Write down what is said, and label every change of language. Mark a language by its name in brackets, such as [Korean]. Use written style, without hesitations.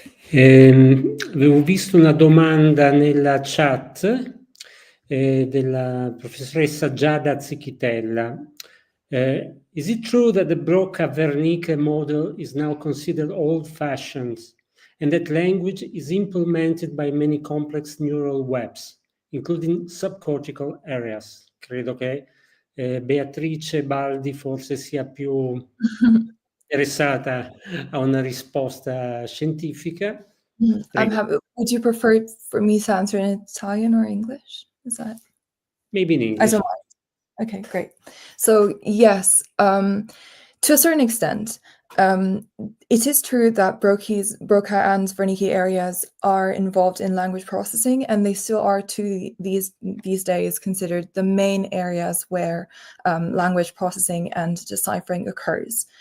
[Italian] Avevo visto una domanda nella chat della professoressa Giada Zichitella. [English] Is it true that the Broca-Wernicke model is now considered old-fashioned and that language is implemented by many complex neural webs, including subcortical areas? [Italian] Credo che Beatrice Baldi forse sia più interessata a una risposta scientifica. [English] I'm happy. Would you prefer for me to answer in Italian or English? Is that? Maybe in English. I don't mind. Okay, great. So yes, to a certain extent, it is true that Broca and Wernicke areas are involved in language processing, and they still are to these days considered the main areas where language processing and deciphering occurs.